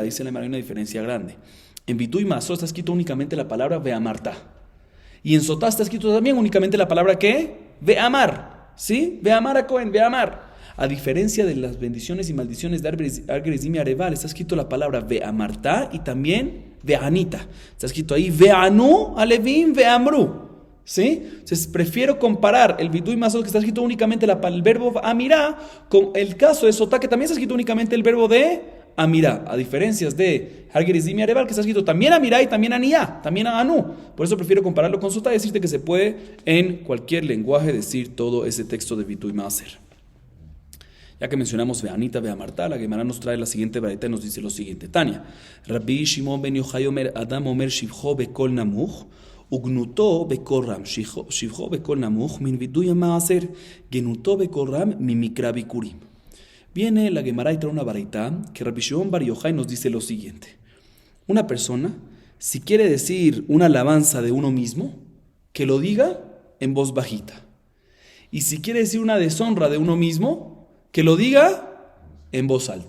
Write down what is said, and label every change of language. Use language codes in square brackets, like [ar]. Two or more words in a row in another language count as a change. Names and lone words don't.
[es] Dice la Gemara, hay una diferencia grande. En [he] וידוי מעשר [es] está escrito únicamente la palabra ve'amarta. Y en Sotá está escrito también únicamente la palabra ¿qué? Ve'amar. ¿Sí? [he] ואמר הכהן, [es] ve'amar. A diferencia de las bendiciones y maldiciones de Ar-Gerizim y Arebal, está escrito la palabra ve'amarta y también ve'anita. Está escrito ahí [he] וענו הלוים ואמרו. [es] ¿Sí? Entonces prefiero comparar el [he] וידוי מעשר, [es] que está escrito únicamente el verbo amirá, con el caso de Sotá, que también está escrito únicamente el verbo de amirá, a diferencias de Har-Gerizim y Arebal, que está escrito también amirá y también aniyá, también anu. Por eso prefiero compararlo con Sotá y decirte que se puede en cualquier lenguaje decir todo ese texto de [he] וידוי מעשר. [es] Ya que mencionamos ve'anita, ve'amarta, la Gemara nos trae la siguiente baraita y nos dice lo siguiente. [he] תניא, רבי שמעון בן יוחאי אומר, אדם אומר שבחו בקול נמוך, וגנותו בקול רם, שבחו בקול נמוך, מווידוי מעשר, גנותו בקול רם, ממקרא ביכורים. [es] Viene la Gemara y trae una baraita que Rabbi Shimon bar Yochai nos dice lo siguiente. Una persona, si quiere decir una alabanza de uno mismo, que lo diga en voz bajita. Y si quiere decir una deshonra de uno mismo, que lo diga en voz alta.